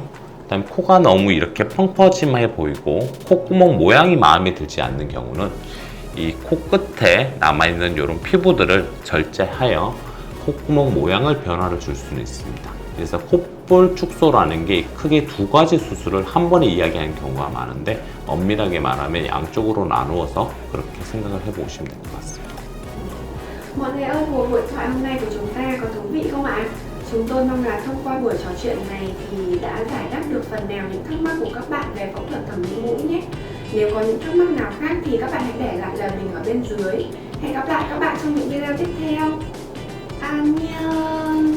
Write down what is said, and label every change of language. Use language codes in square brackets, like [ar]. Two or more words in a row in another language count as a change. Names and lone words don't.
[ko] 그다음에 코가 너무 이렇게 펑퍼짐해 보이고 콧구멍 모양이 마음에 들지 않는 경우는 이 코끝에 남아있는 이런 피부들을 절제하여 콧구멍 모양을 변화를 줄 수는 있습니다. 그래서 콧볼 축소라는 게 크게 두 가지 수술을 한 번에 이야기하는 경우가 많은데 엄밀하게 말하면 양쪽으로 나누어서 그렇게 생각을 해보시면 될 것 같습니다. [vi] Mọi người ơi, cuộc hội thoại hôm nay của chúng ta có thú vị không ạ? Chúng tôi mong là thông qua buổi trò chuyện này thì đã giải đáp được phần nào những thắc mắc của các bạn về phẫu thuật thẩm mỹ mũi nhé. Nếu có những thắc mắc nào khác thì các bạn hãy để lại lời bình ở bên dưới. Hẹn gặp lại các bạn trong những video tiếp theo.